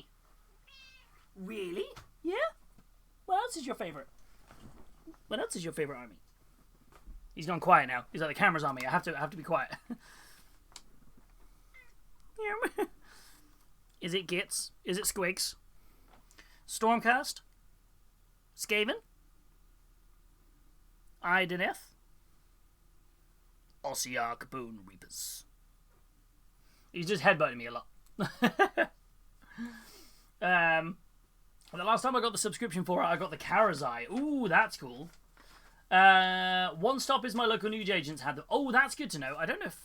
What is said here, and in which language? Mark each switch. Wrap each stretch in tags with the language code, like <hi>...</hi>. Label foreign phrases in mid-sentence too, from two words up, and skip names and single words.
<en>Really? Yeah? What else is your favorite? What else is your favorite army? He's gone quiet now. He's like, the camera's on me. I have to be quiet. Is it Gits? Is it Squigs? Stormcast? Skaven? Ideneth? Ossiarch Bone Reapers. He's just headbutting me a lot. The last time I got the subscription for it, I got the Karazai. Ooh, that's cool. One Stop is my local news agents had them. Oh, that's good to know. I don't know if...</en>